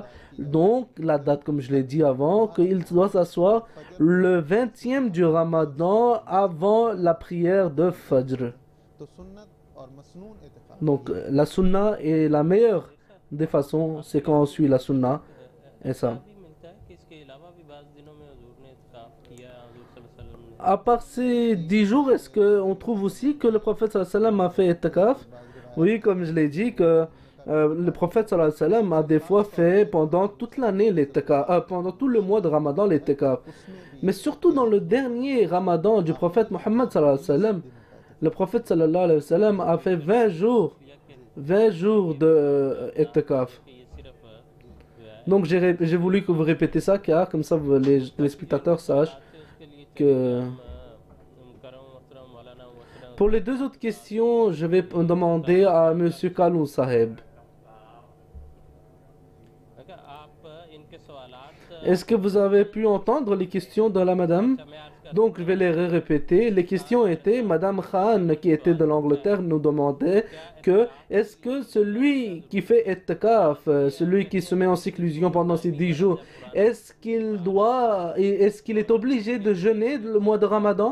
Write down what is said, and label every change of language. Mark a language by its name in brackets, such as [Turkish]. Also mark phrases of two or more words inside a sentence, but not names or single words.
[French] Donc la date, comme je l'ai dit avant, qu'il doit s'asseoir le 20e du Ramadan avant la prière de Fajr. Donc la sunna est la meilleure des façons, c'est quand on suit la sunna et ça. [Urdu] کیا حضور [Arabic] صلى الله عليه وسلم [Urdu] ने? [French] À part ces 10 jours, est-ce qu'on trouve aussi que le prophète [Arabic] صلى الله عليه وسلم [French] a fait itikaf? Oui, comme je l'ai dit, que le prophète [Arabic] صلى الله عليه وسلم [French] a des fois fait pendant toute l'année l'itikaf, pendant tout le mois de Ramadan l'itikaf. Mais surtout dans le dernier Ramadan du prophète Mohammed [Arabic] صلى الله عليه وسلم, [French] le prophète [Arabic] صلى الله عليه وسلم [French] a fait 20 jours de itikaf. [Urdu] کہ یہ صرف جو ہے [French] Donc j'ai voulu que vous répétez ça car comme ça les spectateurs sachent [Urdu] اس کے لیے [French] que... [Urdu] کرم محترم مولانا محترم [French] Pour les deux autres questions, je vais demander à Monsieur Kalou Saheb. [Urdu] اگر آپ ان کے سوالات [French] Est-ce que vous avez pu entendre les questions de la madame? [Urdu] میں عرض کر [French] Donc je vais les répéter. Les questions étaient, Madame Khan qui était de l'Angleterre nous demandait que est-ce que celui qui fait itikaf, celui qui se met en séclusion pendant ces 10 jours, est-ce qu'il est obligé de jeûner le mois de Ramadan?